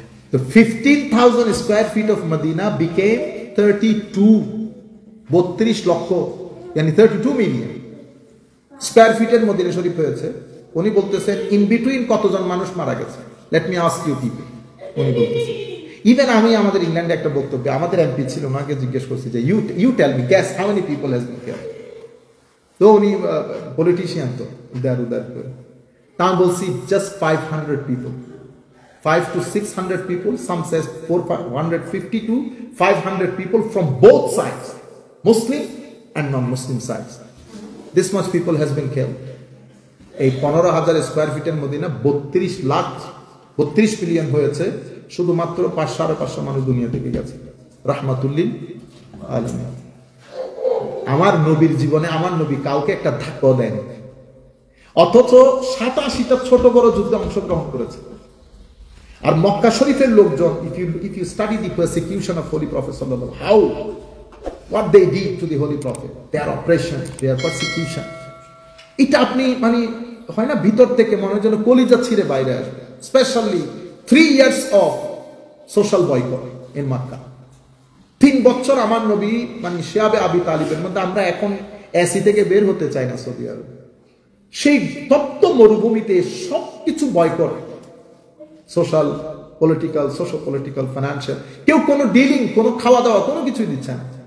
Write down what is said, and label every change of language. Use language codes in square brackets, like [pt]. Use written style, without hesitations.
[bn] তো 15,000 [en] square feet of Medina became [bn] 32 লক্ষ, yani 32 million square ফিটের মদিনা শরীফ হয়েছে। উনি বলতেছেন ইন বিটুইন কতজন মানুষ মারা গেছে, [en] Let me ask you people. [bn] উনি বলতেছেন ইভেন আমি আমাদের ইংল্যান্ডে একটা বক্তব্যে আমাদের এমপি ছিল, ওনাকে জিজ্ঞেস করছি যে [en] You tell me guess how many people has been killed. [bn] তো উনি পলিটিশিয়ান, তো উদার করে তা বলছি [en] Just 500 people, 500 to 600 people, some says 450 to 500 people from both sides, Muslim and non-Muslim sides. This much people has been killed. [bn] এই 15,000 square ফিটের Medina 32 million হয়েছে, শুধুমাত্র 500-550 মানুষ দুনিয়া থেকে গেছে, রাহমাতুল্লিল আলামিন। আমার নবীর জীবনে আমার নবী কাউকে একটা ধাক্কাও দেয়নি, অথচ 87টা ছোট বড় যুদ্ধে অংশগ্রহণ করেছে। আর মক্কা শরীফের লোকজন, [en] if you study the persecution of Holy Prophet sallallahu alaihi wasallam, what they did to the Holy Prophet, their oppression, their persecution, [bn] এটা আপনি মানে হয় না ভিতর থেকে মনে হয় যেন কলিজা ছিঁড়ে বাইরে আসবে। Specially [en] 3 years of social boycott in Makkah, [bn] 3 বছর আমার নবী মানে শিয়াবে আবি তালিবের মধ্যে, আমরা এখন এসি থেকে বের হতে চাই না সৌদি আরব, সেই তপ্ত মরুভূমিতে সবকিছু বয়কট, সোশ্যাল পলিটিক্যাল ফাইন্যান্সিয়াল, কেউ কোনো ডিলিং, কোনো খাওয়া দাওয়া কোনো কিছুই দিচ্ছে না।